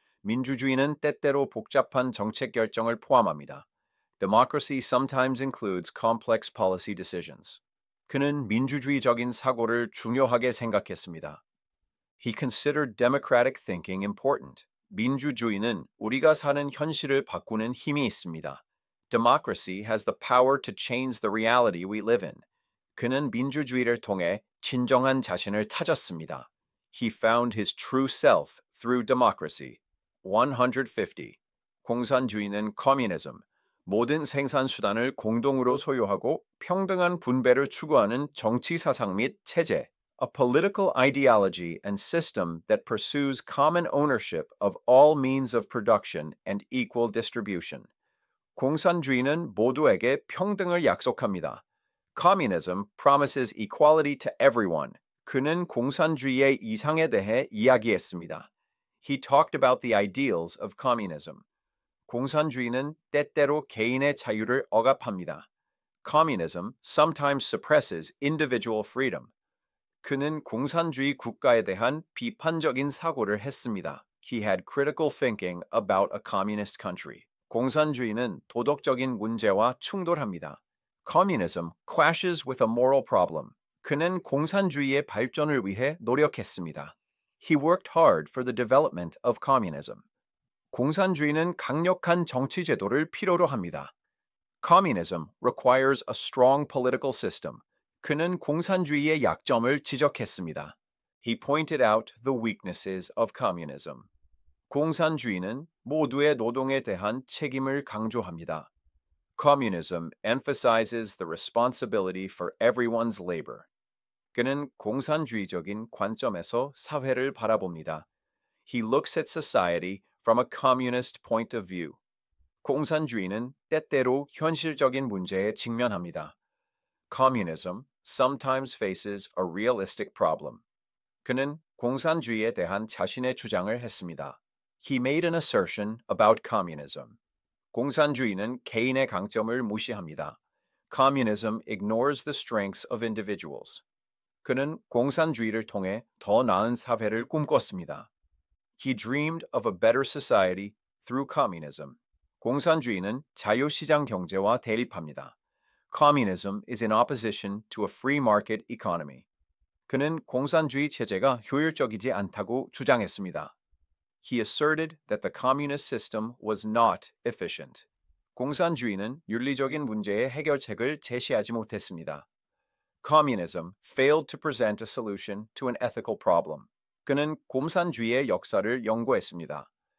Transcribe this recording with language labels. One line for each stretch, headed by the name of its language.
Korean: 민주주의는 때때로 복잡한 정책 결정을 포함합니다.
English: Democracy sometimes includes complex policy decisions.
Korean: 그는 민주주의적인 사고를 중요하게 생각했습니다.
English: He considered democratic thinking important.
Korean: 민주주의는 우리가 사는 현실을 바꾸는 힘이 있습니다.
English: Democracy has the power to change the reality we live in.
Korean: 그는 민주주의를 통해 진정한 자신을 찾았습니다.
English: He found his true self through democracy. 150.
Korean: 공산주의는 communism. 모든 생산 수단을 공동으로 소유하고 평등한 분배를 추구하는 정치 사상 및 체제.
English: A political ideology and system that pursues common ownership of all means of production and equal distribution.
Korean: 공산주의는 모두에게 평등을 약속합니다.
English: Communism promises equality to everyone.
Korean: 그는 공산주의의 이상에 대해 이야기했습니다.
English: He talked about the ideals of communism.
Korean: 공산주의는 때때로 개인의 자유를 억압합니다.
English: Communism sometimes suppresses individual freedom.
Korean: 그는 공산주의 국가에 대한 비판적인 사고를 했습니다.
English: He had critical thinking about a communist country.
Korean: 공산주의는 도덕적인 문제와 충돌합니다.
English: Communism clashes with a moral problem.
Korean: 그는 공산주의의 발전을 위해 노력했습니다.
English: He worked hard for the development of communism.
Korean: 공산주의는 강력한 정치 제도를 필요로 합니다.
English: Communism requires a strong political system.
Korean: 그는 공산주의의 약점을 지적했습니다.
English: He pointed out the weaknesses of communism.
Korean: 공산주의는 모두의 노동에 대한 책임을 강조합니다.
English: Communism emphasizes the responsibility for everyone's labor.
Korean: 그는 공산주의적인 관점에서 사회를 바라봅니다.
English: He looks at society from a communist point of view.
Korean: 공산주의는 때때로 현실적인 문제에 직면합니다.
English: Communism sometimes faces a realistic problem.
Korean: 그는 공산주의에 대한 자신의 주장을 했습니다.
English: He made an assertion about communism.
Korean: 공산주의는 개인의 강점을 무시합니다.
English: Communism ignores the strengths of individuals.
Korean: 그는 공산주의를 통해 더 나은 사회를 꿈꿨습니다.
English: He dreamed of a better society through communism.
Korean: 공산주의는 자유시장 경제와 대립합니다.
English: Communism is in opposition to a free market economy.
Korean: 그는 공산주의 체제가 효율적이지 않다고 주장했습니다.
English: He asserted that the communist system was not efficient.
Korean: 공산주의는 윤리적인 문제의 해결책을 제시하지 못했습니다.
English: Communism failed to present a solution to an ethical problem.
Korean: 그는 공산주의의 역사를 연구했습니다.